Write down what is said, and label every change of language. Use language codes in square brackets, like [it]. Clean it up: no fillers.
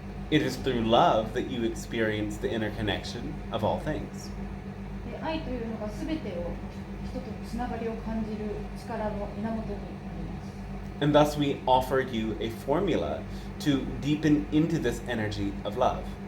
[en] It is through love that you experience the interconnection of all things. [ja] で愛というのが全てを人とのつながりを感じる力の源になります。 [en] And thus we offer you a formula to deepen into this energy of love.